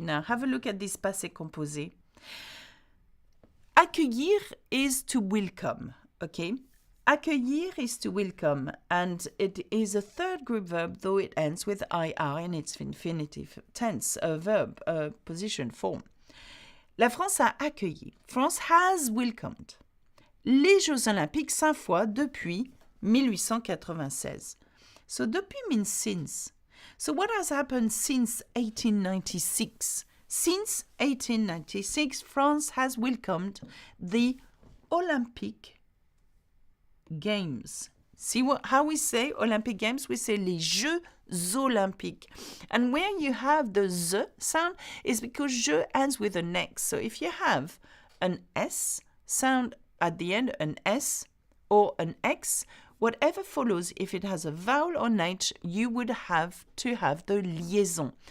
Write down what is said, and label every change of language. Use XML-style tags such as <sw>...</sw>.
<en>Now, have a look at this passé composé. Accueillir is to welcome, okay? Accueillir is to welcome, and it is a third group verb, though it ends with IR in its infinitive tense, a verb, a position form.</en> <fr>La France a accueilli.</fr> <en>France has welcomed</en> <fr>les Jeux Olympiques 5 fois depuis 1896.</fr> <en>So depuis means since. So what has happened since 1896? Since 1896, France has welcomed the Olympic Games. See how we say Olympic Games? We say les Jeux Olympiques. And where you have the Z sound is because je ends with an X. So if you have an S sound at the end, an S or an X, whatever follows, if it has a vowel or an H, you would have to have the liaison.</en>